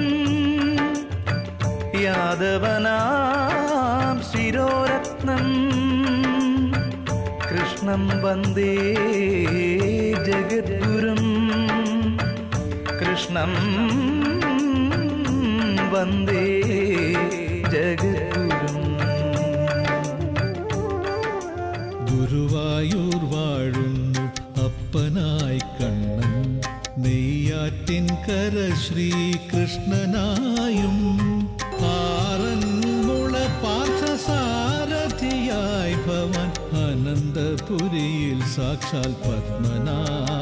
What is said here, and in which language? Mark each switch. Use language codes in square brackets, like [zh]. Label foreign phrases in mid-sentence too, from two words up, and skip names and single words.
[sa] यादवनां शिरोरत्नं कृष्णं वन्दे जगद्गुरुं कृष्णं वन्दे जगद्गुरुम् [ml] ഗുരുവായൂർ വാഴുന്നു അപ്പനായി കണ്ണൻ, നെയ്യാറ്റിൻകര ശ്രീകൃഷ്ണനായും ആറന്മുള പാർത്ഥസാരഥിയായി ഭവാൻ അനന്തപുരിയിൽ സാക്ഷാൽ പത്മനാഭനായും